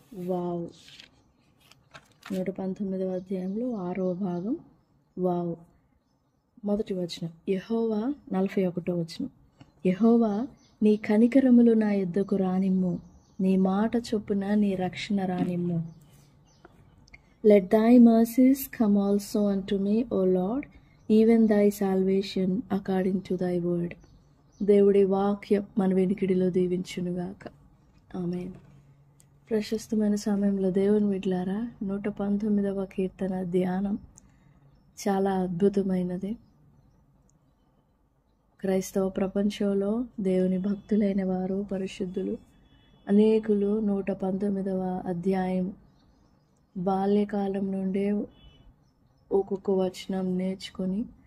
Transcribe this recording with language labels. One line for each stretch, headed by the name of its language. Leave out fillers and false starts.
Telugu: Wow 119వ అధ్యాయంలో 6వ భాగం వావ్. మొదటి వచనం యెహోవా, 41వ వచనం. యెహోవా, నీ కనికరములు నా యొద్దకు రానిమ్ము, నీ మాట చొప్పున నీ రక్షణ రానిమ్ము.
English: Let thy mercies come also unto me, O Lord, even thy salvation according to thy word.
Telugu: దేవుడి వాక్యం మన వెనికిడిలో దీవించునుగాక. ఆమేన్. ప్రశస్తమైన సమయంలో దేవుని బిడ్డలారా, 119వ కీర్తన ధ్యానం చాలా అద్భుతమైనది. క్రైస్తవ ప్రపంచంలో దేవుని భక్తులైన వారు, పరిశుద్ధులు అనేకులు 119వ అధ్యాయం బాల్యకాలం నుండే ఒక్కొక్క వచనం నేర్చుకొని